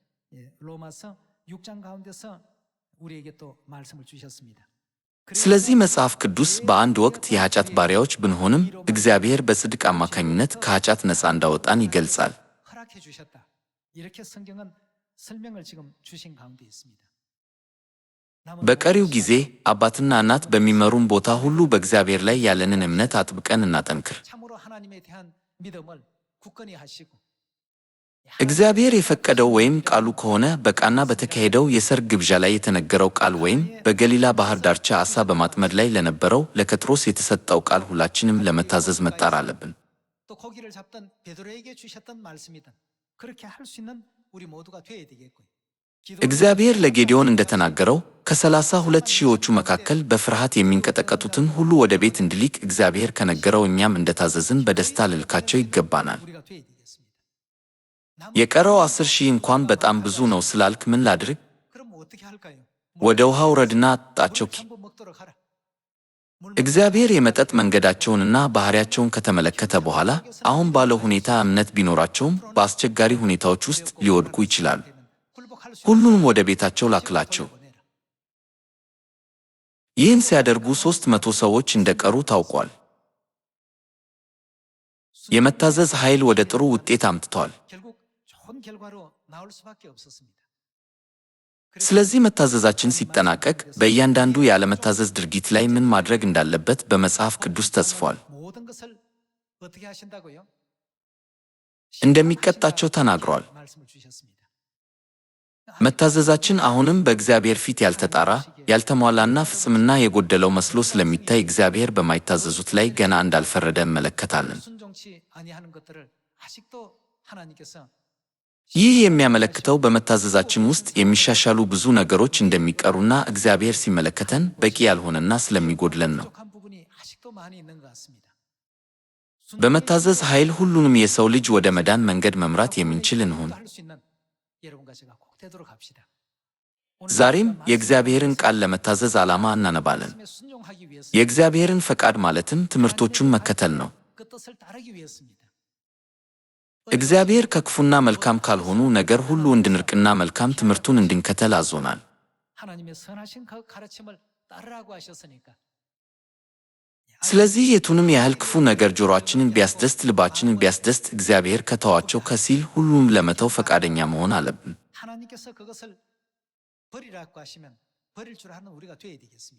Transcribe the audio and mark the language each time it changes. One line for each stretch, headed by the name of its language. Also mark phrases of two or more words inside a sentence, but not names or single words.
Korean: 로마서 6장 가운데서 우리에게 또 말씀을 주셨습니다.
Amharic: ስለዚህ መጽሐፍ ቅዱስ በአንድ ወቅት የኃጢአት ባሪያዎች ብንሆንም እግዚአብሔር በጽድቅ አማካኝነት ከኃጢአት ነፃ እንዳወጣን ይገልጻል።
Korean: 허락해 주셨다. 이렇게 성경은 설명을 지금 주신 가운데 있습니다.
Amharic: በቀሪው ጊዜ አባትና እናት በሚመሩን ቦታ ሁሉ በእግዚአብሔር ላይ ያለንን እምነት አጥብቀን እናጠንክር።
Korean: 참으로 하나님에 대한 믿음을 굳건히 하시고
Amharic: እግዚአብሔር የፈቀደው ወይም ቃሉ ከሆነ በቃና በተካሄደው የሰርግ ግብዣ ላይ የተነገረው ቃል ወይም በገሊላ ባህር ዳርቻ ዓሣ በማጥመድ ላይ ለነበረው ለጴጥሮስ የተሰጠው ቃል ሁላችንም ለመታዘዝ መጣር አለብን።
Korean: 또 고기를 잡던 베드로에게 주셨던 말씀이든 그렇게 할 수 있는 우리 모두가 되어야 되겠고요.
Amharic: እግዚአብሔር ለጌዲዮን እንደተናገረው ከ32 ሺዎቹ መካከል በፍርሃት የሚንቀጠቀጡትን ሁሉ ወደ ቤት እንዲልክ እግዚአብሔር ከነገረው እኛም እንደታዘዝን በደስታ ልልካቸው ይገባናል።
Korean: 우리가 되어야 되겠습니다.
Amharic: የቀረው 10 ሺህ እንኳን በጣም ብዙ ነው ስላልክ ምን ላድርግ?
Korean: 그럼 어떻게 할까요?
Amharic: ወደ ውሃ ውረድና አጣቸው።
Korean: 한번 먹도록 하라.
Amharic: እግዚአብሔር የመጠጥ መንገዳቸውንና ባህሪያቸውን ከተመለከተ በኋላ አሁን ባለው ሁኔታ እምነት ቢኖራቸውም በአስቸጋሪ ሁኔታዎች ውስጥ ሊወድቁ ይችላሉ። ሁሉንም ወደ ቤታቸው ላክላቸው። ይህን ሲያደርጉ 300 ሰዎች እንደቀሩ ታውቋል። የመታዘዝ ኃይል ወደ ጥሩ ውጤት አምጥቷል።
Korean: 결국 좋은 결과로 나올 수밖에 없었습니다.
Amharic: ስለዚህ መታዘዛችን ሲጠናቀቅ በእያንዳንዱ ያለመታዘዝ ድርጊት ላይ ምን ማድረግ እንዳለበት በመጽሐፍ ቅዱስ ተጽፏል።
Korean: 모든 것을 어떻게 하신다고요?
Amharic: እንደሚቀጣቸው ተናግሯል።
Korean: 말씀을 주셨습니다.
Amharic: መታዘዛችን አሁንም በእግዚአብሔር ፊት ያልተጣራ ያልተሟላና ፍጽምና የጎደለው መስሎ ስለሚታይ እግዚአብሔር በማይታዘዙት ላይ ገና እንዳልፈረደ እንመለከታለን።
Korean: 순종치 아니하는 것들을 아직도 하나님께서
Amharic: ይህ የሚያመለክተው በመታዘዛችን ውስጥ የሚሻሻሉ ብዙ ነገሮች እንደሚቀሩና እግዚአብሔር ሲመለከተን በቂ ያልሆነና ስለሚጎድለን ነው።
Korean: 부족한 부분이 아직도 많이 있는 것 같습니다.
Amharic: በመታዘዝ ኃይል ሁሉንም የሰው ልጅ ወደ መዳን መንገድ መምራት የምንችል እንሁን።
Korean: 할 수 있는 여러분과 제가 꼭 되도록 합시다.
Amharic: ዛሬም የእግዚአብሔርን ቃል ለመታዘዝ ዓላማ እናነባለን።
Korean: 말씀에 순종하기 위해서
Amharic: የእግዚአብሔርን ፈቃድ ማለትም ትምህርቶቹን መከተል ነው።
Korean: 그 뜻을 따르기 위해서입니다.
Amharic: እግዚአብሔር ከክፉና መልካም ካልሆኑ ነገር ሁሉ እንድንርቅና መልካም ትምህርቱን እንድንከተል አዞናል።
Korean: 하나님의 선하신 그 가르침을 따르라고 하셨으니까
Amharic: ስለዚህ የቱንም ያህል ክፉ ነገር ጆሮአችንን ቢያስደስት ልባችንን ቢያስደስት እግዚአብሔር ከተዋቸው ከሲል ሁሉም ለመተው ፈቃደኛ መሆን አለብን።
Korean: 하나님께서 그것을 버리라고 하시면 버릴 줄 아는 우리가 되어야 되겠습니다.